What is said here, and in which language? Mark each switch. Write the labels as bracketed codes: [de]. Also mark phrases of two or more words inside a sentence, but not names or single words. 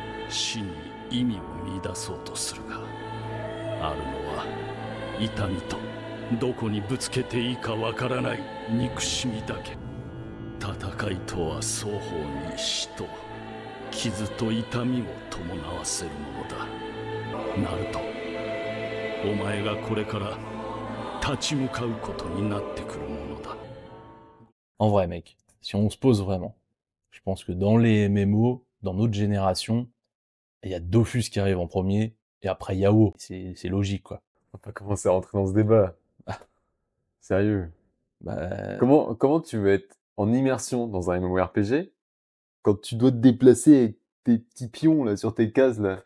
[ja] 死に意味を見出そうとするが、あるのは痛みとどこにぶつけていいかわからない憎しみだけ。戦いとは双方に死と傷と痛みを伴わせるものだ。ナルト、お前がこれから立ち向かうことになってくるものだ。 [fr] En vrai, mec, si on se pose vraiment, je pense que dans les MMO, dans notre génération, il y a Dofus qui arrive en premier, et après Yao. C'est logique, quoi. On va pas commencer à rentrer dans ce débat. Sérieux. Bah, Comment tu veux être en immersion dans un MMORPG quand tu dois te déplacer avec tes petits pions là sur tes cases là?